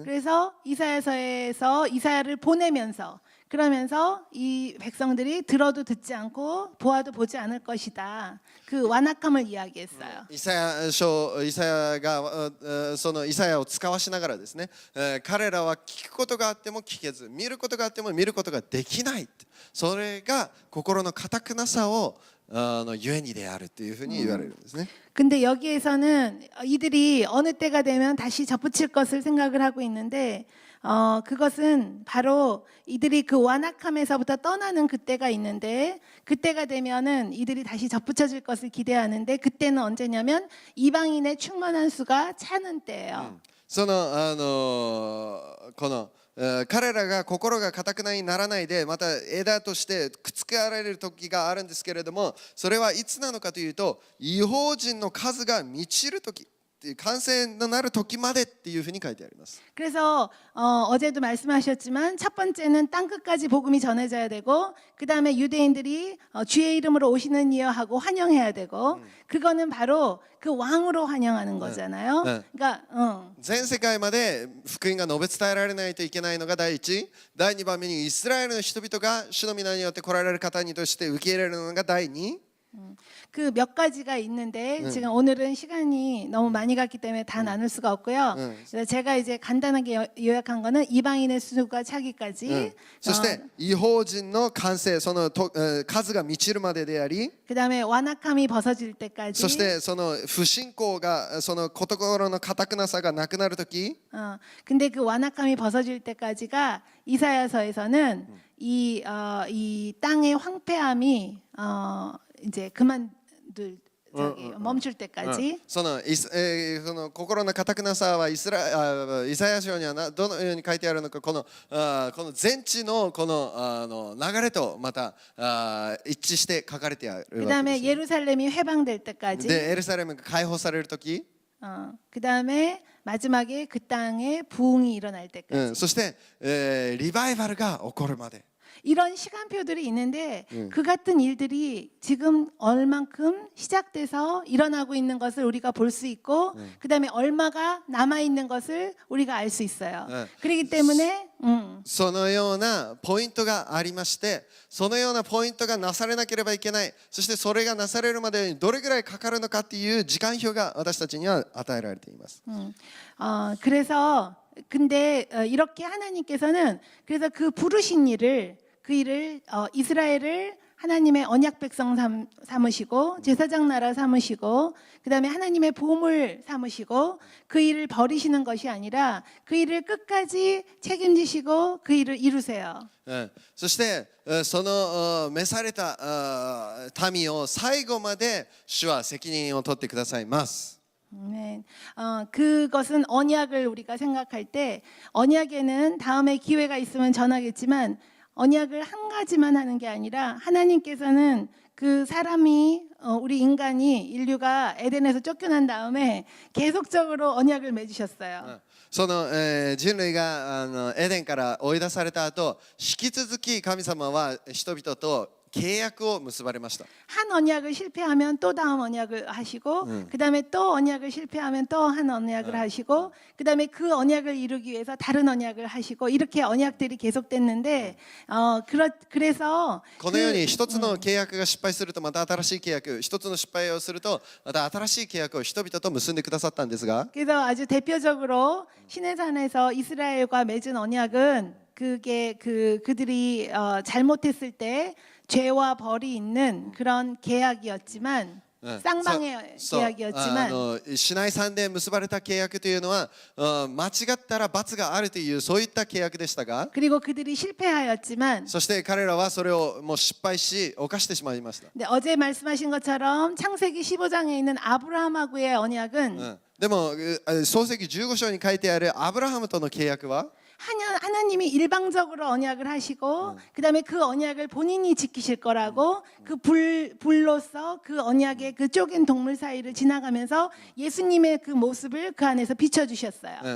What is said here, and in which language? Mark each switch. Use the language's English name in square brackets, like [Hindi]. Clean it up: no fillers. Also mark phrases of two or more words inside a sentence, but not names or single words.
[Korean] 그래서 이사야서에서 이사야를 보내면서 그러면서 이 백성들이 들어도 듣지 않고 보아도 보지 않을 것이다. 그 완악함을 이야기했어요. [Japanese] イサヤがそのイサヤを使わしながらですね、彼らは聞くことがあっても聞けず見ることがあっても見ることができない、それが心の堅くなさをゆえにであるというふうに言われるんですね。 [Korean] 근데 여기에서는 이들이 어느 때가 되면 다시 접붙일 것을 생각을 하고 있는데 그것은 바로 이들이 그 완악함에서부터 떠나는 그때가 있는데 그때가 되면은 이들이 다시 접붙여질 것을 기대하는데 그때는 언제냐면 이방인의 충만한 수가 차는 때예요. [Japanese] そのこの彼らが心が堅くなにならないでまた枝としてくっつけられる時があるんですけれどもそれはいつなのかというと異邦人の数が満ちる時完成になる時までっていうふうに書いてあります。 [Korean] 그래서 어제도 말씀하셨지만 첫 번째는 땅 끝까지 복음이 전해져야 되고 그 다음에 유대인들이 주의 이름으로 오시는 이여 하고 환영해야 되고 그거는 바로 그 왕으로 환영하는 거잖아요. 그러니까 [Japanese] 全世界まで福音が述べ伝えられないといけないのが第一、第二番目にイスラエルの人々が主の皆によって来られる方にとして受け入れるのが第二。 [Korean] 그 몇 가지가 있는데 지금 오늘은 시간이 너무 많이 갔기 때문에 다 나눌 수가 없고요. 그래서 제가 이제 간단하게 요약한 거는 이방인의 수가 차기까지. [Japanese] そして異邦人の完成その数が満ちるまでであり、 [Korean] 그다음에 완악함이 벗어질 때까지. [Japanese] そしてその不信仰がその心の堅くなさがなくなる時。 [Korean] 근데 그 완악함이 벗어질 때까지가 이사야서에서는 이 땅의 황폐함이 이제 멈출 때까지. [Japanese] その心の堅くなさはイサヤ書にはどのように書いてあるのかこの全地のこの流れとまた一致して書かれてあるわけです。 [Korean] 그다음에 예루살렘이 회방될 때까지. [Japanese] でエルサレムが解放される時。 [Korean] 그다음에 마지막에 그 땅에 부흥이 일어날 때까지. [Japanese] そしてリバイバルが起こるまで。 [Korean] 이런 시간표들이 있는데 그 같은 일들이 지금 얼만큼 시작돼서 일어나고 있는 것을 우리가 볼 수 있고 그다음에 얼마가 남아 있는 것을 우리가 알 수 있어요. 그렇기 때문에 [Japanese] そのようなポイントがありましてそのようなポイントがなされなければいけないそしてそれがなされるまでにどれぐらいかかるのかっていう時間表が私たちには与えられています。 [Korean] 그래서 근데 이렇게 하나님께서는 그래서 그 부르신 일을 그 일을 이스라엘을 하나님의 언약 백성 삼으시고 제사장 나라 삼으시고 그다음에 하나님의 보물 삼으시고 그 일을 버리시는 것이 아니라 그 일을 끝까지 책임지시고 그 일을 이루세요. [Japanese] そしてその召された民を最後まで主は責任を取ってくださいます。 [Korean] 네. 그것은 언약을 우리가 생각할 때 언약에는 다음에 기회가 있으면 전하겠지만 언약을 한 가지만 하는 게 아니라 하나님께서는 그 사람이 우리 인간이 인류가 에덴에서 쫓겨난 다음에 계속적으로 언약을 맺으셨어요. [Japanese] その人類がエデンから追い出された後、引き続き神様は人々と契約を結ばれました。 [Korean] 한 언약을 실패하면 또 다음 언약을 하시고 그다음에 또 언약을 실패하면 또 한 언약을 하시고 그다음에 그 언약을 이루기 위해서 다른 언약을 하시고 이렇게 언약들이 계속됐는데 그래서 [Japanese] このように一つの契約が失敗するとまた新しい契約、一つの失敗をするとまた新しい契約を人々と結んでくださったんですが、 [Korean] 그래서 아주 대표적으로 시내산에서 이스라엘과 맺은 언약은 그게 그들이 잘못했을 때 죄와 벌이 있는 그런 계약이었지만 쌍방의 [Japanese] そう [Korean] 계약이었지만 [Japanese] シナイ山で結ばれた契約というのは間違ったら罰があるというそういった契約でしたが、 [Korean] 그리고 그들이 실패하였지만 [Japanese] そして彼らはそれをもう失敗し犯してしまいました。 [Korean] 근데 어제 말씀하신 것처럼 창세기 15장에 있는 아브라함하고의 언약은 [Japanese] でも創世記15章に書いてあるアブラハムとの契約は [Korean] 하나님이 일방적으로 언약을 하시고 그다음에 그 언약을 본인이 지키실 거라고 그 불로서 그 언약의 그 쪼갠 동물 사이를 지나가면서 예수님의 그 모습을 그 안에서 비춰주셨어요.